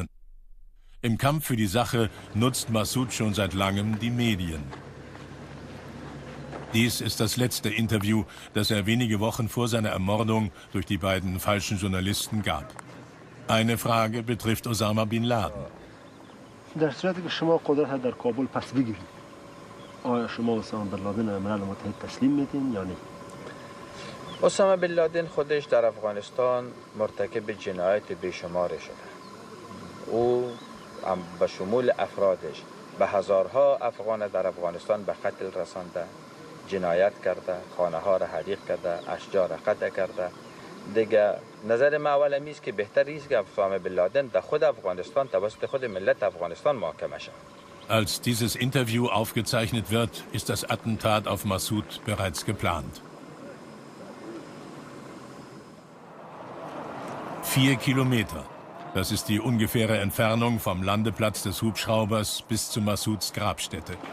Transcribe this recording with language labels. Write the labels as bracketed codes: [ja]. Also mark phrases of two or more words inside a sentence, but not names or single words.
[de] Im Kampf für die Sache nutzt Massoud schon seit langem die Medien. Dies ist das letzte Interview, das er wenige Wochen vor seiner Ermordung durch die beiden falschen Journalisten gab. Eine Frage betrifft Osama bin Laden. [fa] در صورتی که شما قدرت در کابل پس بگیرید آیا شما اسامه بن لادن ملل متحد تسلیم میدین یا نه؟ اسامه بن لادن خودش در افغانستان مرتکب جنایت بیشمار شده. او به شمول افرادش به هزارها افغان در افغانستان به قتل رسانده، جنایت کرده، خانه ها را حریق کرده، اشجار را قطع کرده. دیگه نظر ما اول است که بهتر است که اسامه بن لادن در خود افغانستان توسط خود ملت افغانستان محاکمه شود. [de] Als dieses Interview aufgezeichnet wird, ist das Attentat auf Massoud bereits geplant. 4 Kilometer. Das ist die ungefähre Entfernung vom Landeplatz des Hubschraubers bis zu Massouds Grabstätte.